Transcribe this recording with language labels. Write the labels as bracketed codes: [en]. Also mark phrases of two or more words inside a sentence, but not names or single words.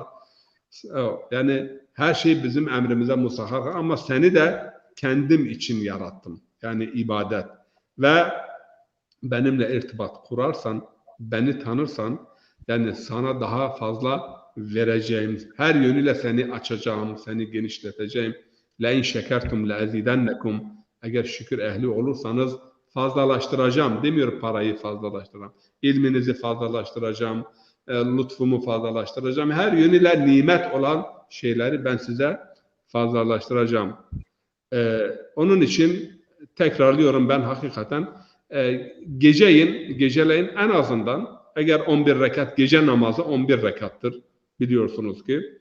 [tr] Yani her şey bizim emrimize musahhar, ama seni de kendim için yarattım. Yani ibadet. Ve benimle irtibat kurarsan, beni tanırsan, Yani sana daha fazla vereceğim, her yönüyle seni açacağım, seni genişleteceğim. [ar] لَاِنْ شَكَرْتُمْ لَاَزِيدَنَّكُمْ [tr] Eğer şükür ehli olursanız fazlalaştıracağım. Demiyor parayı fazlalaştıracağım. İlminizi fazlalaştıracağım. Lütfumu fazlalaştıracağım. Her yönüyle nimet olan şeyleri ben size fazlalaştıracağım. Onun için tekrarlıyorum, ben hakikaten geceleyin en azından, eğer 11 rekat gece namazı 11 rekattır biliyorsunuz ki.